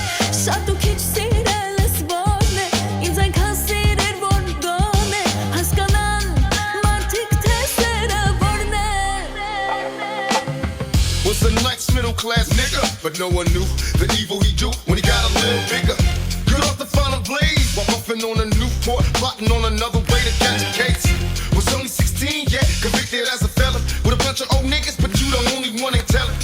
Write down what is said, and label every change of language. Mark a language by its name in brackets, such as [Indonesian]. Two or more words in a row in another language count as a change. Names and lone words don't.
[Armenian] Շատ ու քիչ սիրելս որն է Ինձ այնքան սիրեր որ դոն է Հասկանան մարդիկ թե սերը որն է [English] Was a nice middle class nigga, but no one knew the evil he do when he got a little bigger. Good off the final blaze, while puffing on a Newport, plotting on another way to catch a case. Was only 16, yeah, convicted as a felon with a bunch of old niggas, but you the only one ain't telling.